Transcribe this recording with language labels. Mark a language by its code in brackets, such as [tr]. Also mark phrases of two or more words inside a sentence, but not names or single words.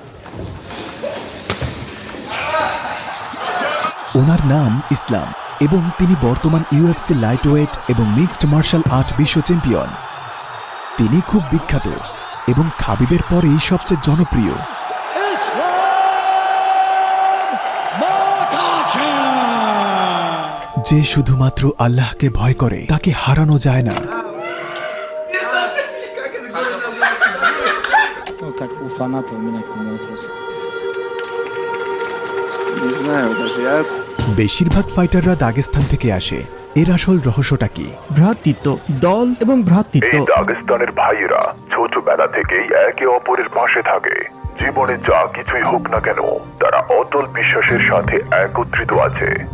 [bn] ওনার নাম ইসলাম এবং তিনি বর্তমান [en] UFC lightweight [bn] এবং [en] mixed martial art [bn] বিশ্ব চ্যাম্পিয়ন। তিনি খুব বিখ্যাত এবং খাবিবের পরেই সবচেয়ে জনপ্রিয়। যে শুধুমাত্র আল্লাহকে ভয় করে তাকে হারানো যায় না। [ru] Как у фаната у меня к тому вопрос. Не знаю, даже я... [bn] বেশিরভাগ ফাইটাররা দাগেস্তান থেকে আসে। এর আসল রহস্যটা কি? ভ্রাতৃত্ব, দল এবং ভ্রাতৃত্ব। এই দাগেস্তানের ভাইয়েরা ছোটবেলা থেকেই একে অপরের পাশে থাকে। জীবনে যা কিছুই হোক না কেন, তারা অটল বিশ্বাসের সাথে একত্রিত আছে।